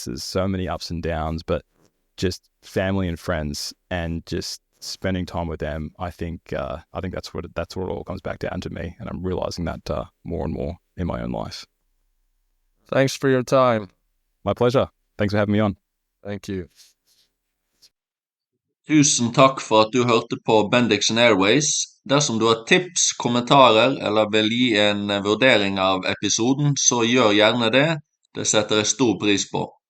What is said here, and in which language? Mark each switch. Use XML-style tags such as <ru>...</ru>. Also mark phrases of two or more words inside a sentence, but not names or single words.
<en>There's so many ups and downs, but just family and friends, and just spending time with them. I think that's what it all comes back down to me, and I'm realizing that more and more in my own life. Thanks for your time. My pleasure. Thanks for having me on. Thank you.</en> <no>Tusen takk for at du hørte på Bendiksen Airways. Dersom du har tips, kommentarer eller vil gi en vurdering av episoden, så gjør gjerne det. Det setter jeg stor pris på.</no>